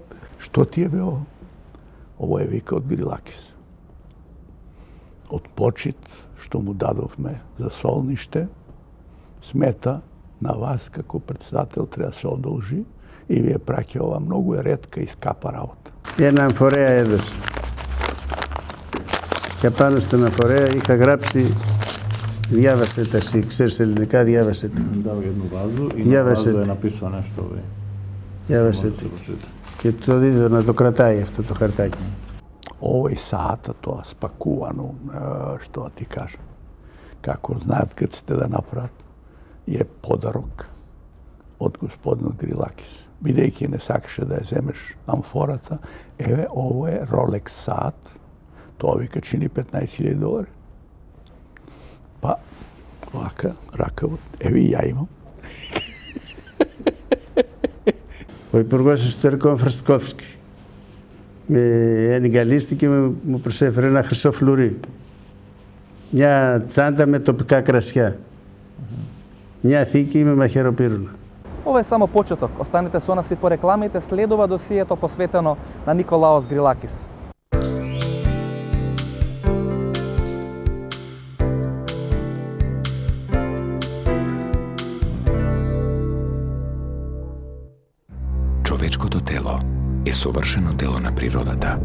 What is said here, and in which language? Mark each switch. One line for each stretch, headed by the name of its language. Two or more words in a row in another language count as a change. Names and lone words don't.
Macedonian: Што ти е бе ово? Ово е вика од Грилакис. Од почит што му дадовме за солниште, смета на вас како председател треба се одолжи и ви е праќа ова многу е ретка и скапа работа.
Greek: Έναν φορέα έδωσε. Και πάνω στον αφορέα είχα γράψει, διάβασε τα εσύ, ξέρεις ελληνικά, διάβασε τα.
Macedonian: Дал едну вазу и на
Greek: Διάβασε
Macedonian: вазу е
Greek: τα.
Macedonian: написано нешто овој.
Greek: Διάβασε τα. Και το δίδω να το κρατάει αυτό το χαρτάκι.
Macedonian: Ово и саата тоа спакувано, што ти кажам. Како знаат грците да направат, е подарок од господинот Грилакис. Бидејќи не сакаше да ја земеш амфората, еве, ово е Rolex саат, тоа вика чини $15,000. Па, вака, ракавот, еве и ја имам.
Greek: Ο Υπουργός Εσωτερικών Φραστικόφσκι με εγκαλίστηκε και μου προσέφερε ένα χρυσό φλουρί. Μια τσάντα με τοπικά κρασιά. Μια θήκη με μαχαιροπύρουνα.
Macedonian: Ова е само почеток. Останете со нас и по рекламите. Следува досието посветено на Николаос Грилакис. Човечкото тело е совршено дело на природата.